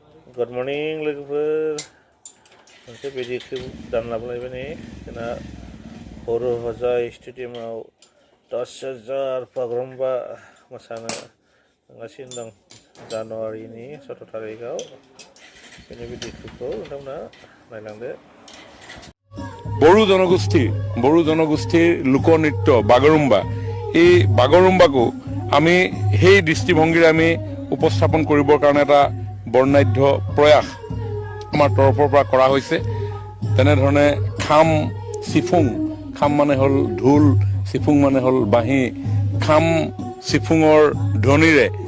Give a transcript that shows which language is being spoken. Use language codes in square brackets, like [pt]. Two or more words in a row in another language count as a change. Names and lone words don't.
[en] Good morning [brx] लोगोफोर मोनसे भिडिअखौ दान लाबोलायबाय नै जोंना बर' हजाय स्टेडियामाव 10,000 बागुरुम्बा मोसानो थांगासिनो दं जानुवारिनि 17 तारिखआव बेनि भिडिअखौ नोंथांमोना नायलांदो [as] বড়ো জনগোষ্ঠীৰ লোকনৃত্য বাগৰুম্বা এই বাগৰুম্বাকো আমি সেই দৃষ্টিভংগীৰে আমি উপস্থাপন কৰিবৰ কাৰণে এটা বৰ্ণাঢ্য প্ৰয়াস আমাৰ তৰফৰ পৰা কৰা হৈছে তেনেধৰণে খাম চিফুং খাম মানে হ'ল ঢোল চিফুং মানে হ'ল বাঁহী খাম চিফুঙৰ ধ্বনিৰে